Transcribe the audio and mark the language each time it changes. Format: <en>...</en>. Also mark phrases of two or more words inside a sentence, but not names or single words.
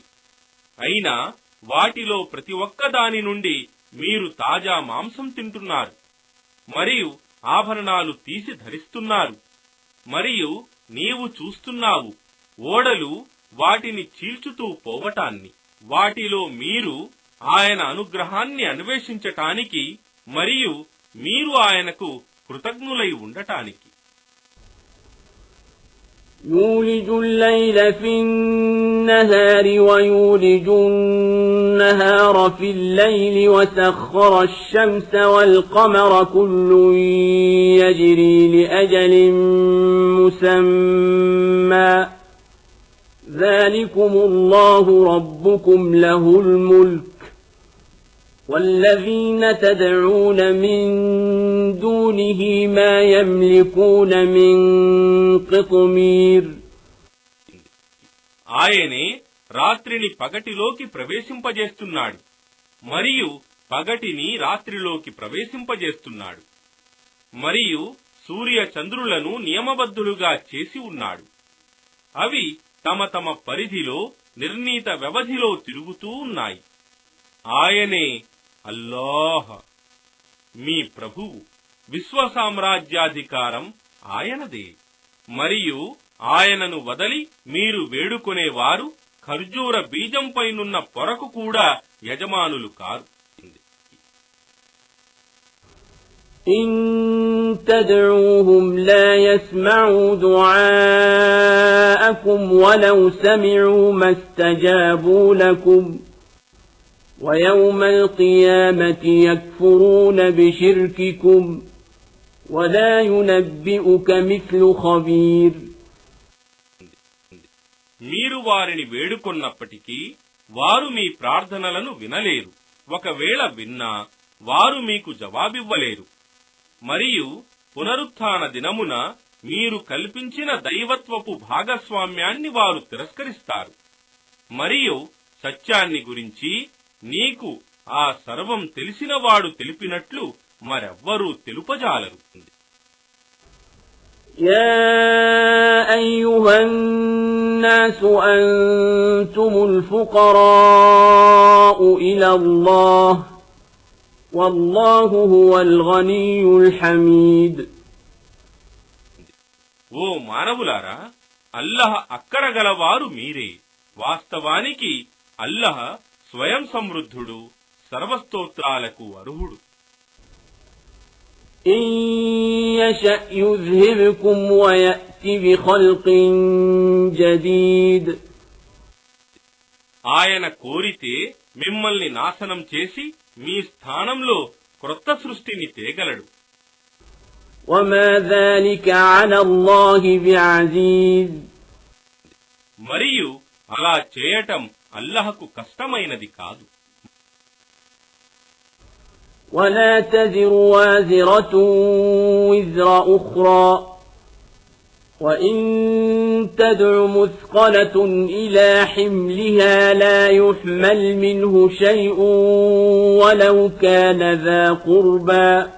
<te>అయినా వాటిలో ప్రతి ఒక్క దాని నుండి మీరు తాజా మాంసం తింటున్నారు మరియు ఆభరణాలు తీసి ధరిస్తున్నారు. మరియు నీవు చూస్తున్నావు ఓడలు వాటిని చీల్చుతూ పోవటాన్ని. వాటిలో మీరు ఆయన అనుగ్రహాన్ని అన్వేషించటానికి మరియు మీరు ఆయనకు కృతజ్ఞులై ఉండటానికి.</te> <ar>يولج الليل في النهار ويولج النهار في الليل وسخر الشمس والقمر كل يجري لأجل مسمى ذلكم الله ربكم له الملك والذين تدعون من دونه ما يملكون من قطمير.</ar> <te>ఆయనే రాత్రిని పగటిలోకి ప్రవేశింపజేస్తున్నాడు మరియు పగటిని రాత్రిలోకి ప్రవేశింపజేస్తున్నాడు మరియు సూర్య చంద్రులను నియమబద్ధులుగా చేసి ఉన్నాడు. అవి తమ తమ పరిధిలో నిర్ణీత వ్యవధిలో తిరుగుతూ ఉన్నాయి. ఆయనే అల్లాహ్ మీ ప్రభువు. విశ్వసామ్రాజ్యాధికారం ఆయనదే. మరియు ఆయనను వదలి మీరు వేడుకొనేవారు ఖర్జూర బీజంపైనున్న పొరకు కూడా యజమానులు కారు.</te> <ar>إن تدعوهم لا يسمعوا دعاءكم ولو سمعوا ما استجابوا لكم ويوم القيامة يكفرون بشرككم ولا ينبئك مثل خبير.</ar> <te>మీరు వారిని వేడుకొన్నప్పటికీ వారు మీ ప్రార్థనలను వినలేరు. ఒకవేళ విన్నా వారు మీకు జవాబివ్వలేరు. మరియు పునరుత్థాన దినమున మీరు కల్పించిన దైవత్వపు భాగస్వామ్యాన్ని వారు తిరస్కరిస్తారు. మరియు సత్యాన్ని గురించి నీకు ఆ సర్వం తెలిసినవాడు తెలిపినట్లు మరెవ్వరూ తెలుపజాలరు.</te> <ar>يا أيها الناس أنتم الفقراء إلى الله والله هو الغني الحميد.</ar> <te>ఓ మానవులారా, అల్లహ అక్కరగలవారు మీరే. వాస్తవానికి అల్లహ స్వయం సమృద్ధుడు, సర్వస్తోత్రాలకు అర్హుడు.</te> <ar>إن يشأ يذهبكم ويأتي بخلق جديد.</ar> <te>ఆయన కోరితే మిమ్మల్ని నాశనం చేసి మీ స్థానంలో క్రొత్త సృష్టిని తేగలడు.</te> <ar>وما ذلك على الله بعزيز.</ar> <te>మరియు అలా చేయటం అల్లహకు కష్టమైనది కాదు.</te> <ar>ولا تزر وازرة وزر أخرى وإن تدع مثقلة إلى حملها لا يحمل منه شيء ولو كان ذا قربى</ar>